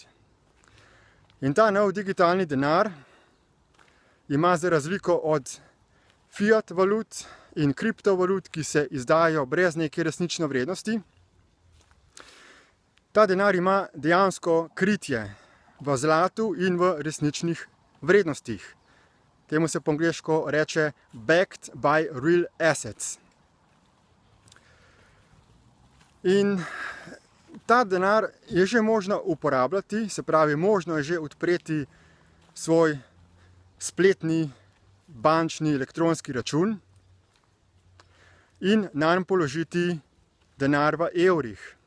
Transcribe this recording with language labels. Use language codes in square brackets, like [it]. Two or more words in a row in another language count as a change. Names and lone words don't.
[sl] In ta nov digitalni denar ima za razliko od fiat valut in kriptovalut, ki se izdajo brez neke resnične vrednosti, ta denar ima dejansko kritje v zlatu in v resničnih vrednostih. Temu se po angleško reče [en] backed by real assets. [sl] In ta denar je že možno uporabljati, se pravi, možno je že odpreti svoj spletni, bančni, elektronski račun in nanj položiti denar v evrih.